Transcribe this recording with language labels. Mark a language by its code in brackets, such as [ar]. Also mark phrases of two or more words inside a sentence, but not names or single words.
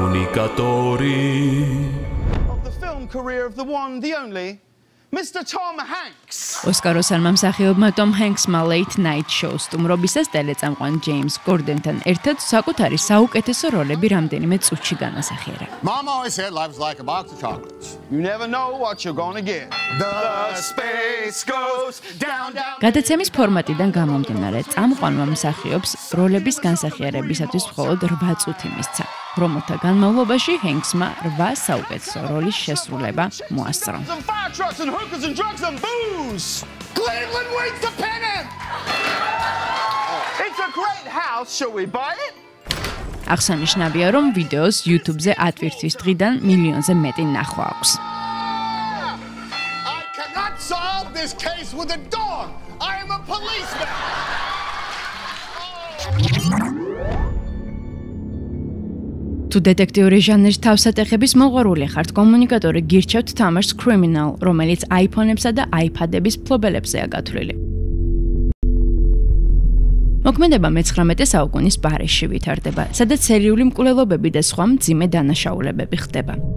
[ka] კომუნიკატორი [en] Of the film career of the one, the only, Mr. Tom Hanks. [ka] ოსკაროსანმა მსახიობმა Tom Hanks-მა Late Night Show სტუმრობისას ტელეწამყვან James Corden-თან ერთად საკუთარი საუკეთესო როლები რამდენიმე წუთში განასახიერა. [en] Mom always said life's like a box of chocolates. You never know what you're gonna get. The space goes down, down. [ka] გადაცემის ფორმატიდან გამომდინარე, წამყვანმა მსახიობს როლების განსახიერებისათვის მხოლოდ 8 წუთი მისცა, რომელთა განმავლობაში Hanks-მა 8 საუკეთესო როლის შესრულება მოასწრო. [en] Some fire trucks and hookers and drugs and booze. Cleveland waits to pin him. It's a great house. Shall we buy it? [ka] აღსანიშნავია, რომ ვიდეოს YouTube-ზე ატვირთვის დღიდან მილიონზე მეტი ნახვა აქვს. [en] I cannot solve this case with a dog. I am a policeman. [ka] თუ დეტექტიური ჟანრის თავსატეხების მოყვარული ხართ, კომუნიკატორი გირჩევთ თამაშს Criminal, რომელიც iPhone-ებსა და iPad-ების მფლობელებზეა გათვლილი. მოქმედება მე-19 საუკუნის პარიზში ვითარდება, სადაც სერიული მკვლელობები და სხვა მძიმე დანაშაულებები ხდება.